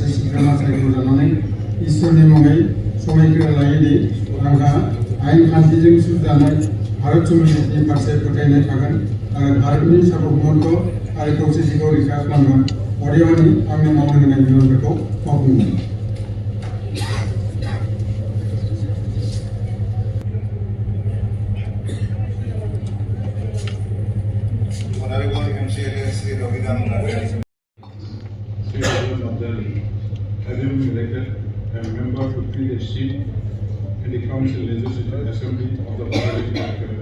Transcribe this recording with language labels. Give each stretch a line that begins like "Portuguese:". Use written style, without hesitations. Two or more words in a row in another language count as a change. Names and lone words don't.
Bodo: सोद्रोमा सायख'जानानै इसोरनि मुङै समायखिरा लायोदि आंहा आयेन खान्थिजों सुजानाय भारत संबिजितनि फारसे फोथायनाय थागोन आरो भारतनि सार्वभौमत्व आरो खौसेथिखौ रैखा खालामगोन। अदेबानि आंनो मावनो होनाय बिबानफोरखौ मावफुंगोन।
English: Having been elected a member to fill a seat in the Council Legislative Assembly of the Parliamentary